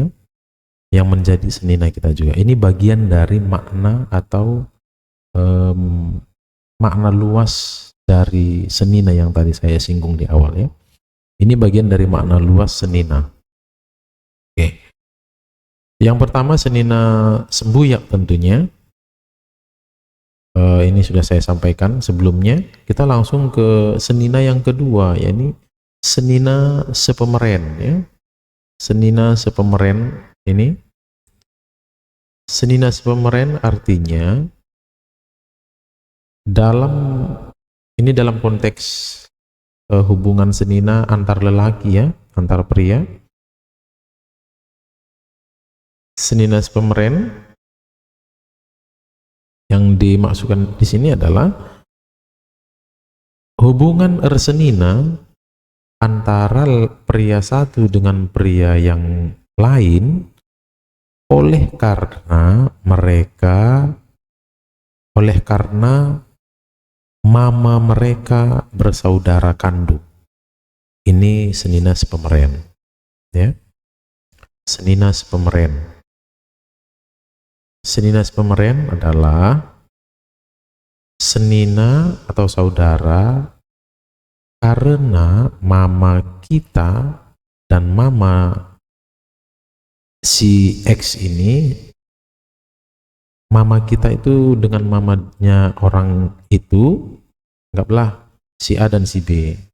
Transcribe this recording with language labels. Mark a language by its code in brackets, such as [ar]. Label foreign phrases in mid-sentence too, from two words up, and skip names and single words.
[id] Yang menjadi senina kita juga. Ini bagian dari makna atau makna luas dari senina yang tadi saya singgung di awal, ya. Ini bagian dari makna luas senina. Oke. Yang pertama [btx] senina sembuyak [id] tentunya. Ini sudah saya sampaikan sebelumnya. Kita langsung ke senina yang kedua, yakni [btx] senina sepemeren, [id] ya. [btx] Senina sepemeren ini. Senina sepemeren [id] artinya dalam konteks hubungan senina antar lelaki, ya, antar pria. [btx] Senina sepemeren [id] yang dimaksudkan di sini adalah hubungan ersenina antara pria satu dengan pria yang lain oleh karena mama mereka bersaudara kandung. Ini [btx] senina sepemeren, [id] ya. [btx] Senina sepemeren. Senina sepemeren [id] adalah senina atau saudara karena mama kita dan mama si X ini, mama kita itu dengan mamanya orang itu, anggaplah si A dan si B.